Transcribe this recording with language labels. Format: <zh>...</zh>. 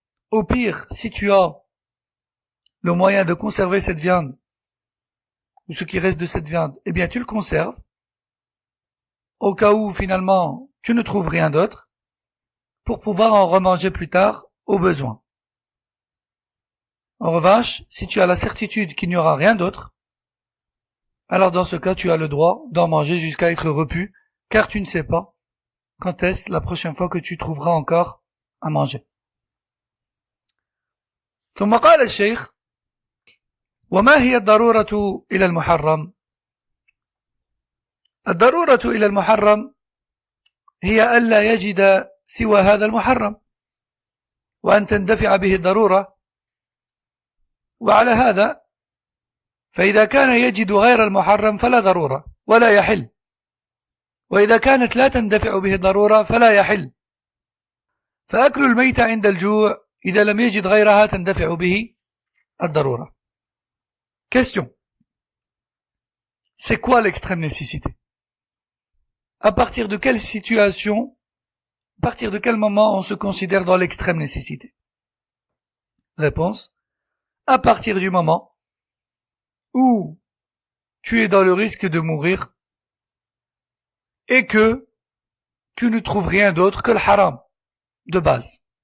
<fr>Au pire, si tu as le moyen de conserver cette viande, ou ce qui reste de cette viande, eh bien tu le conserves, au cas où finalement tu ne trouves rien d'autre, pour pouvoir en remanger plus tard au besoin. En revanche, si tu as la certitude qu'il n'y aura rien d'autre, alors dans ce cas tu as le droit d'en manger jusqu'à être repu, car tu ne sais pas quand est-ce la prochaine fois que tu trouveras encore à manger.</fr> <ar>ثم قال الشيخ: وما هي الضرورة إلى المحرم؟ الضرورة إلى المحرم هي ألا يجد سوى هذا المحرم وأن تندفع به الضرورة، وعلى هذا فإذا كان يجد غير المحرم فلا ضرورة ولا يحل، وإذا كانت لا تندفع به الضرورة فلا يحل. فأكل الميت عند الجوع إذا لم يجد غيرها تندفع به الضرورة.</ar> <fr>Question. C'est quoi l'extrême nécessité? À partir de quelle situation, à partir de quel moment on se considère dans l'extrême nécessité? Réponse. À partir du moment où tu es dans le risque de mourir et que tu ne trouves rien d'autre que le haram de base.</fr>